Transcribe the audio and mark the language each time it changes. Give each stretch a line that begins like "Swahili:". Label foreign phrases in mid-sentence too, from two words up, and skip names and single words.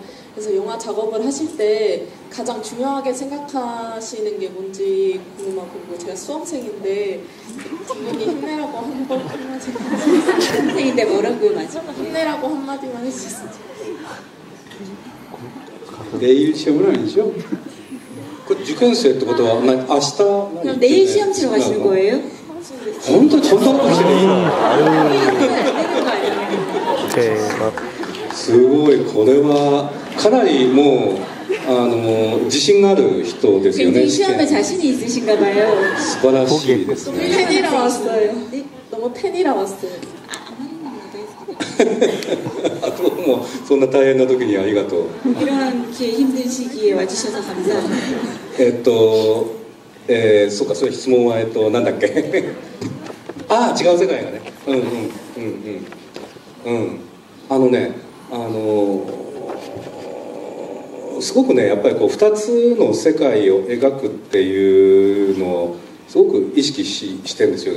Korean: 그래서 영화 작업을 하실 때 가장 중요하게 생각하시는 게 뭔지 궁금하고, 제가 수험생인데 분명히 힘내라고 한번 한마디 수험생인데 뭐라고 맞아? 힘내라고 한마디만 해주셨어요. 내일 시험은 아니죠?
Japanese: 그 受験生ってことは、明日
Korean: 그럼 내일 시험 치러 가시는 거예요?
Japanese: 本当にそんなことしてるすごい、これはかなりもう自信がある人ですよね。
Korean: 굉장히 시험에 자신이 있으신가 봐요.
Japanese: 素晴らしいですね。
Korean: 팬이라 왔어요. 너무 팬이라 왔어요.
Japanese: どうもそんな大変な時にありがとう。
Korean: 이런 기회 힘든 시기에 와주셔서 감사합니다.
Japanese: そうか、それ質問はなんだっけああ、違う世界がね。すごくね、やっぱりこう2つの世界を描くっていうのをすごく意識してるんですよね。